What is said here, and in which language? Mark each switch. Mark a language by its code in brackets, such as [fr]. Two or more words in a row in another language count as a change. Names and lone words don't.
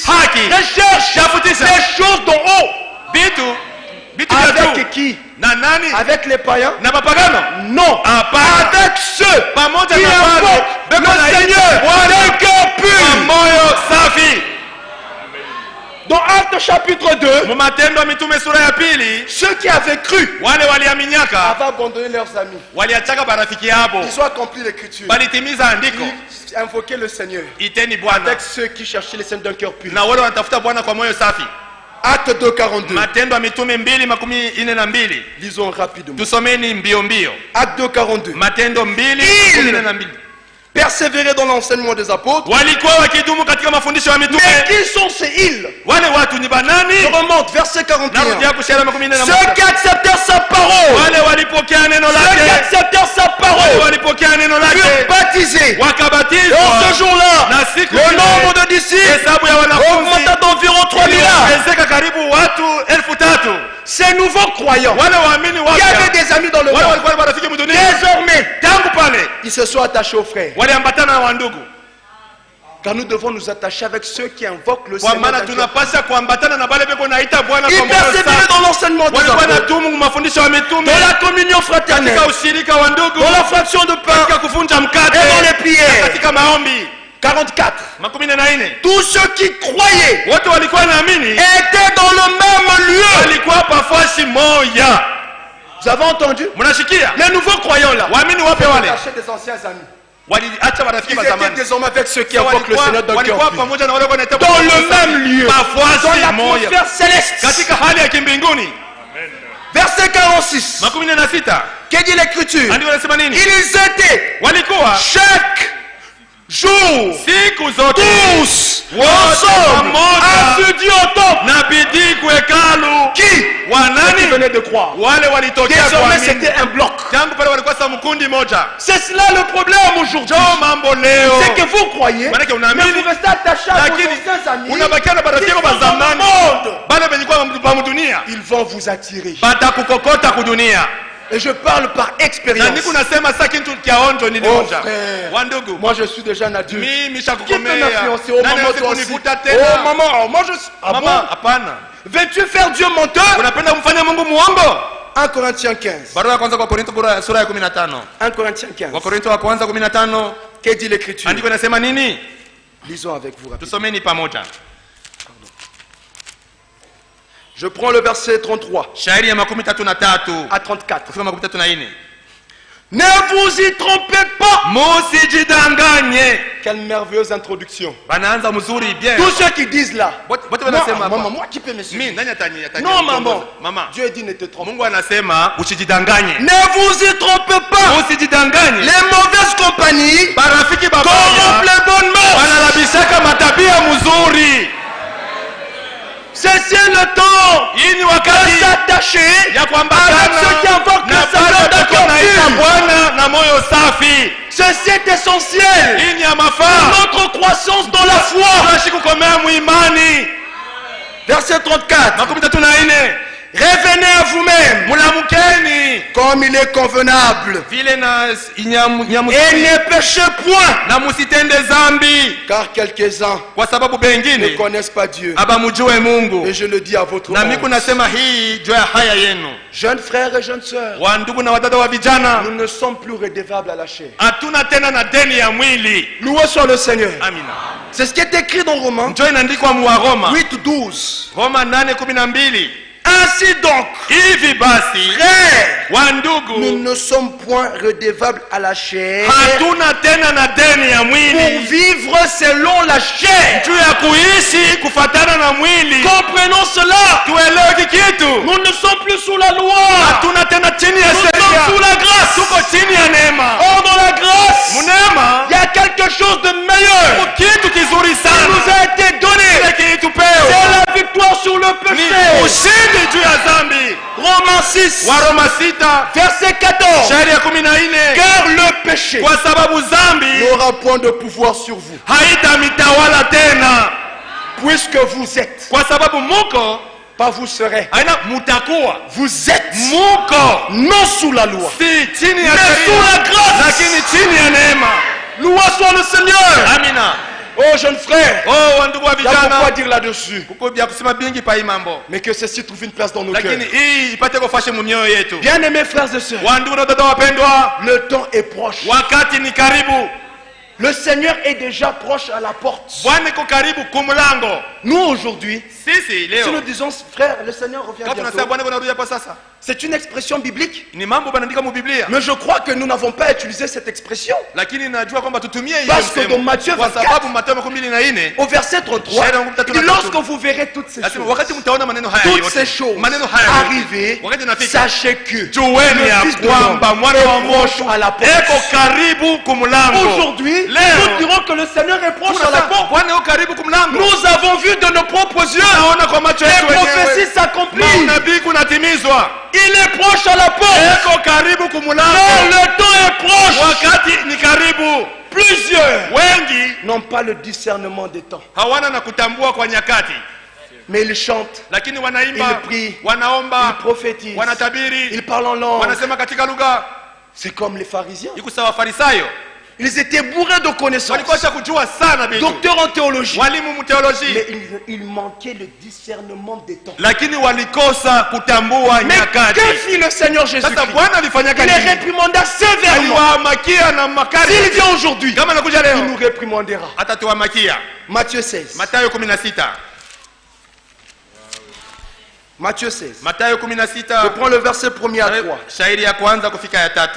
[fr] Recherche les choses d'en haut. Avec qui? Avec les païens? Non. Avec ceux qui invoquent le Seigneur d'un cœur pur. Dans Acte Actes chapitre 2, [sw] Matendo ya Mitume sura ya pili, [fr] ceux qui avaient cru [sw] wale waliaminiaka [fr] avaient abandonné leurs amis. [sw] waliachaka barafiki yabo, [fr] Ils ont accompli l'écriture. [sw] balitimiza andiko, [fr] Invoquer le Seigneur [sw] iteni Bwana [fr] avec ceux qui cherchaient le Seigneur d'un cœur pur. [sw] na wale wanatafuta Bwana kwa moyo safi. [fr] Acte 2, 42. [sw] Matendo ya Mitume 2:42. [fr] Lisons rapidement. [sw] Tusomeni mbio mbio. [fr] Acte 2, 42. [sw] Matendo 2:42. [fr] Persévérer dans l'enseignement des apôtres. [sw] Walikuwa wakidumu katika mafundisho ya mitume. [fr] Mais qui sont ces îles? [sw] Wale watu ni banani? [fr] Je remonte, verset 41. [sw] Narudia kushara 41. [fr] Ceux qui acceptèrent sa parole. [sw] Wale walipokea neno [fr] Ceux qui [sw] lake. [fr] acceptèrent sa [sw] Wale [fr] parole. [sw] walipokea neno [fr] Furent [sw] lake. [fr] baptisés. [sw] Wakabatizwa. [fr] Dans ce jour-là, [sw] Na siku [fr] le [sw] ile, [fr] nombre de disciples [sw] hesabu ya wanafunzi [fr] augmenta d'environ 3000. [sw] iliongezeka karibu watu 3,000. [fr] Ces nouveaux croyants [sw] Wale waamini [fr] qui avaient [sw] wapya [fr] des amis dans le [sw] wale [fr] monde, [sw] walikuwa marafiki mdunia, [fr] désormais, [sw] tangu pale [fr] ils se sont attachés aux frères. [sw] waliambatana na wandugu. [fr] Car nous devons nous attacher avec ceux qui invoquent le [sw] Kwa [fr] Seigneur. [sw] maana tunapasha kuambatana na wale beko naita Bwana [fr] Ils [sw] kwa moyo [fr] persévéraient [sw] safi. [fr] dans l'enseignement des [sw] Walikuwa [fr] apôtres, [sw] natumu mafundisho ya mitume, [fr] dans la communion fraternelle, [sw] katika ushirika wa ndugu, [fr] dans la fraction de pain [sw] katika kuvunja mkate, [fr] et dans les [sw] na [fr] prières. [sw] katika maombi. [fr] 44. [sw] 14. [fr] Tous ceux qui croyaient [sw] Wote walikuwa naamini, [fr] étaient dans le même lieu. [sw] walikuwa pafashi moja. [fr] Vous avez entendu? [sw] Mnashikia? [fr] Les nouveaux croyants là, [sw] Waamini wapya wale [fr] attachés des anciens amis. [sw] waliacha marafiki [fr] Ils [sw] wa [fr] étaient [sw] zamani. [fr] désormais avec ceux qui invoquent le Seigneur d'un cœur [sw] Walikuwa [fr] pur. [sw] pamoja na wale wanaita [fr] Dans le même lieu, dans [sw] pafashi moja, [fr] l'atmosphère céleste. [sw] katika hali ya kimbinguni. [fr] Verset 46. [sw] 16. [fr] Que dit l'écriture? [sw] Andiko nasema nini? [fr] Ils étaient [sw] Walikuwa [fr] chaque jour, [sw] siku zote [fr] tous [sw] wote [fr] ensemble, [sw] pamoja [fr] assidus au temple. [sw] na bidii kuhekalu. [fr] Qui? Ceux qui [sw] Wanani? [fr] venaient de croire. [sw] Wale walitokea [fr] Désormais, [sw] kuamini. [fr] c'était un bloc. [sw] Tangu pale walikuwa sa mkundi moja. [fr] C'est cela le problème aujourd'hui. [sw] Jo mambo leo. [fr] C'est que vous croyez, [sw] Maanake [fr] mais [sw] unaamini, [fr] vous restez attachés à vos [sw] lakini [fr] anciens amis [sw] unabakia na [fr] qui [sw] barafiki [fr] sont [sw] wa [fr] dans le [sw] zamani. [fr] monde. [sw] Bale benye kwa mdunia. [fr] Ils vont vous attirer. [sw] Batakukokota kudunia. [fr] Et je parle par [sw] Na [fr] expérience. [sw] niku nasema sasa kitu kia onjo nilionja. [fr] frère. [sw] Wandugu. [fr] Moi, je suis déjà un adulte. [sw] Mimi [fr] Qui peut [sw] shakukomea. [fr] m'influencer? Oh, [sw] Nani [fr] maman, [sw] hawezi [fr] toi aussi. [sw] kunivuta [fr] Oh, [sw] tena? [fr] maman, oh, moi, je suis... Ah [sw] Mama, [fr] bon? [sw] hapana. [fr] Veux-tu faire Dieu menteur? [sw] Unapenda kumfanya Mungu muongo? [fr] 1 Corinthiens 15. [sw] Barua ya kwanza kwa Korinto sura ya 15. [fr] 1 Corinthiens 15. [sw] Wakorintho wa kwanza 15. [fr] Que dit l'écriture? [sw] Andiko inasema nini? [fr] Lisons avec vous rapidement. [sw] Tusomeni pamoja. [fr] Je prends le verset 33 [sw] Shairi ya 33 [fr] à 34. [sw] kusema 34. [fr] Ne vous y trompez pas. [sw] Musijidanganye. [fr] Quelle merveilleuse introduction. [sw] Banaanza mzuri bien. [fr] Tous ceux qui disent là. [sw] Wote [fr] Non, [sw] wanasema hapa. [fr] maman, moi qui peux me suivre. [sw] Mimi nani atani [fr] Non, maman. [sw] Mama. [fr] Dieu dit ne te trompe [sw] Mungu anasema usijidanganye. [fr] pas. Ne vous y trompez pas. [sw] Usijidanganye. [fr] Les mauvaises compagnies [sw] Barafiki [fr] corrompent [sw] babaya [fr] les bonnes mœurs. [sw] wanalabishaka matabia mzuri. [fr] C'est le temps [sw] Hii ni [fr] de [sw] wakati [fr] s'attacher [sw] ya [fr] avec [sw] kuambatana [fr] ceux qui invoquent [sw] na [fr] le Seigneur d'un [sw] pale [fr] cœur [sw] tunaita [fr] pur. [sw] Bwana na moyo safi. [fr] Ceci est essentiel. [sw] Hii ni ya mafaa. [fr] Notre croissance dans la foi. [sw] Tunaishi kukomea muimani. [fr] Verset 34. [sw] 34. [fr] Revenez à vous-même [sw] Mulamukeni [fr] comme il est convenable. [sw] vile na [fr] Et ne péchez point. [sw] na musitende zambi, [fr] Car quelques-uns [sw] kwa sababu [fr] ne [sw] bengine [fr] connaissent pas Dieu. [sw] abamujue Mungu. [fr] Et je le dis à votre [sw] Na [fr] nom. [sw] miku nasema hii juu ya haya yenu, [fr] Jeunes frères et jeunes sœurs, [sw] wa ndugu na wadada wa vijana, [fr] nous ne sommes plus redevables à la chair. [sw] hatuna tena na deni ya mwili. [fr] Loué soit le Seigneur. [sw] Amina. [fr] C'est ce qui est écrit dans Romains [sw] Njo inaandikwa mu Roma [fr] 8:12. [sw] Roma 8:12. [fr] Ainsi donc, [sw] Hivi basi [fr] frères, [sw] wa [fr] nous [sw] ndugu, [fr] ne sommes point redevables à la chair [sw] hatuna tena na deni ya [fr] pour [sw] mwili [fr] vivre selon la chair. [sw] juu ya kuishi kufatana na mwili. [fr] Comprenons cela. [sw] Tuelewe kikitu, [fr] Nous ne sommes plus sous la loi. [sw] hatuna tena chini ya [fr] Nous sommes [sw] sheria, [fr] sous la grâce. [sw] tuko chini ya neema. [fr] Or, dans la grâce, [sw] Munema [fr] il y a quelque chose de meilleur [sw] kitu kizuri [fr] qui nous [sw] sana [fr] a été donné. [sw] kile kilitupewa [fr] C'est la victoire sur le [sw] ni [fr] péché. [sw] ushindi juu ya dhambi. [fr] Romains 6, [sw] Waroma 6 [fr] verset 14. [sw] shairi ya 14. [fr] Car le péché [sw] Kwa sababu dhambi [fr] n'aura point de pouvoir sur vous, [sw] haitamitawala tena, [fr] puisque vous êtes, [sw] kwa sababu muko [fr] pas vous serez, [sw] haina mutakuwa [fr] vous êtes [sw] muko [fr] non sous la loi, [sw] si chini ya [fr] mais sous [sw] sheria, [fr] la grâce. [sw] lakini chini ya neema. [fr] Loué soit le Seigneur. [sw] Amina. [fr] Oh, jeunes frères, [sw] Oh, wandugu wa [fr] il y a pourquoi [sw] vijana, [fr] dire là-dessus, [sw] kuko bya kusema bingi pa hii mambo, [fr] mais que ceci trouve une place dans nos [sw] lakini [fr] cœurs. [sw] hii ipate kufashe mu mioyo yetu. [fr] Bien-aimés frères et sœurs, [sw] Wandugu na dada wapendwa, [fr] le temps est proche. [sw] wakati ni karibu. [fr] Le Seigneur est déjà proche à la porte. [sw] Bwana iko karibu kumulango. [fr] Nous aujourd'hui, [sw] Sisi leo, [fr] si nous disons frère, le Seigneur revient [sw] kama tunasema Bwana [fr] bientôt, [sw] anarudia kwa sasa, [fr] c'est une expression biblique. [sw] ni mambo banaandika mu Biblia. [fr] Mais je crois que nous n'avons pas utilisé cette expression. [sw] Lakini najua kwamba tutumie hiyo [fr] Parce que [sw] msemo. [fr] dans Matthieu [sw] Kwa [fr] 24, [sw] sababu Mathayo 24 [fr] au verset 33, il dit, lorsque vous verrez toutes ces [sw] Lazima [fr] choses, [sw] wakati mtaona maneno haya [fr] toutes [sw] yote, [fr] ces choses [sw] maneno haya yote, [fr] arriver, [sw] wakati nafika, [fr] sachez que [sw] jueni [fr] le [sw] ya [fr] Fils de [sw] kwamba [fr] l'homme [sw] mwana wa [fr] est proche [sw] Mungu [fr] à la porte. [sw] eko karibu kumlango. [fr] Aujourd'hui, [sw] Leo, [fr] nous dirons que le Seigneur est proche à la porte. [sw] Bwana eko karibu kumlango. [fr] Nous avons vu de nos propres yeux [sw] Naona kwa macho [fr] les [sw] yetu [fr] prophéties [sw] wenyewe [fr] s'accomplissent. [sw] maunabii kunatimizwa. [fr] Il est proche à la porte. [sw] Eko karibu [fr] Non, [sw] kumlango. [fr] le temps est proche. [sw] Wakati ni karibu. [fr] Plusieurs [sw] Wengi [fr] n'ont pas le discernement des temps, [sw] hawana na kutambua kwa nyakati, [fr] mais ils chantent, [sw] lakini wanaimba, [fr] ils prient, [sw] wanaomba, [fr] ils prophétisent, [sw] wanatabiri, [fr] ils parlent en langue. [sw] wanasema katika lugha. [fr] C'est comme les pharisiens. [sw] Iko sawa Farisayo, [fr] Ils étaient bourrés de connaissances, [sw] walikosa kujua sana vitu, [fr] docteurs en théologie, [sw] walimu mteoloji, [fr] mais il manquait le discernement des temps. [sw] lakini walikosa kutambua [fr] Mais [sw] nyakati. [fr] que fit le Seigneur [sw] Sasa [fr] Jésus-Christ? [sw] Bwana alifanyaka [fr] Il les [sw] nini? [fr] réprimanda sévèrement. [sw] Aliwamakia na makali. [fr] S'il vient aujourd'hui, [sw] Kama nakuja [fr] il nous [sw] leo [fr] réprimandera. [sw] atatuwamakia. [fr] Matthieu 16. [sw] Mathayo 16. [fr] Matthieu 16. [sw] Mathayo [fr] Je [sw] 16 [fr] prends le verset 1er à 3. [sw] shairi ya kwanza kufika ya 3.